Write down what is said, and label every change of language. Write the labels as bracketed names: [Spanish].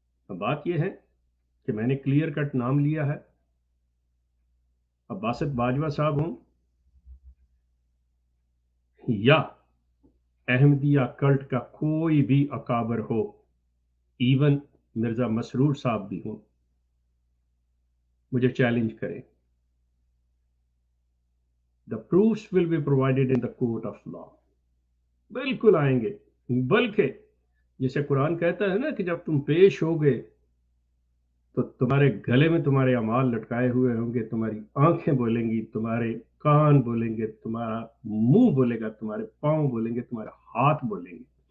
[Urdu] اب بات یہ ہے کہ میں نے کلیئر کٹ نام لیا ہے. اب باسط باجوہ صاحب ہوں یا احمدیہ کلٹ کا کوئی بھی اکابر ہو، ایون مرزا مسرور صاحب بھی ہوں، مجھے چیلنج کریں. [English] The proofs will be provided in the court of law. [Urdu] بالکل آئیں گے، بلکہ جیسے قرآن کہتا ہے نا کہ جب تم پیش ہوگے تو تمہارے گلے میں تمہارے اعمال لٹکائے ہوئے ہوں گے، تمہاری آنکھیں بولیں گی، تمہارے کان بولیں گے، تمہارا منہ بولے گا، تمہارے پاؤں بولیں گے، تمہارے ہاتھ بولیں گے.